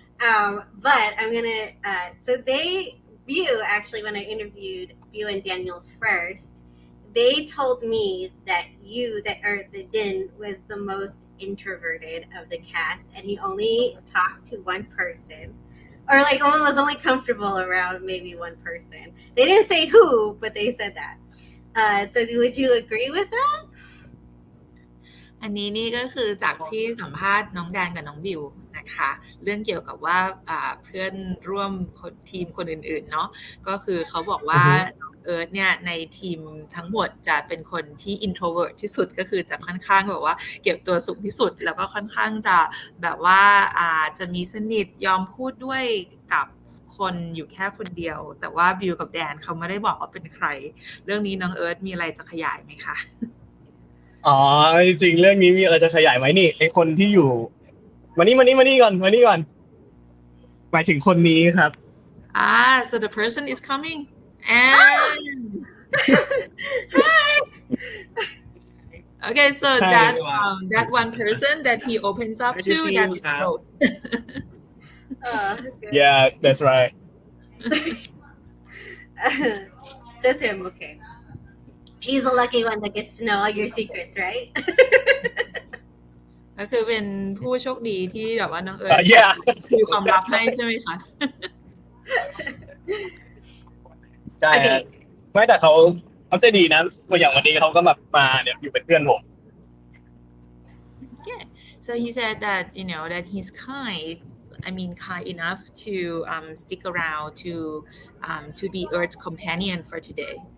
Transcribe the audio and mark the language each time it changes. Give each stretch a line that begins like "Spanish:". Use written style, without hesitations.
English: But I'm gonna. So you actually, when I interviewed you and Daniel first, they told me that Din was the most introverted of the cast, and he only talked to one person, or like was only comfortable around maybe one person. They didn't say who, but they said that. So would you agree with that?
Thai: อันนี้นี่ก็คือจากที่สัมภาษณ์น้องแดนกับน้องบิวนะคะเรื่องเกี่ยวกับว่าเพื่อนร่วมทีมคนอื่นๆเนาะก็คือเขาบอกว่าน้องเอิร์ธเนี่ยในทีมทั้งหมดจะเป็นคนที่ introvert ที่สุดก็คือจะค่อนข้างแบบว่าเก็บตัวสูงที่สุดแล้วก็ค่อนข้างจะแบบว่าจะมีสนิทยอมพูดด้วยกับคนอยู่แค่คนเดียวแต่ว่าบิวกับแดนเขาไม่ได้บอกว่าเป็นใครเรื่องนี้น้องเอิร์ธมีอะไรจะขยายไหมคะ อ๋อจริงๆเรื่องนี้มีอะไรจะขยายไหมนี่ไอคนที่อยู่มานี่ก่อนหมายถึงคนนี้ครับ
English: so the person is coming and okay so that one person that he opens up to that is both yeah that's right just him okay he's the lucky one that gets to know all your secrets right
Thai: ก็คือเป็นผู้โชคดีที่แบบว่าน้องเอิร์ธมีความลับให้ใช่ไหมคะ ใช่ไม่แต่เขาใจดีนะอย่างวันนี้เขาก็มาเนี่ยอยู่เป็นเพื่อนผม
English: Yeah so he said that that he's kind enough to stick around to be Earth's companion for today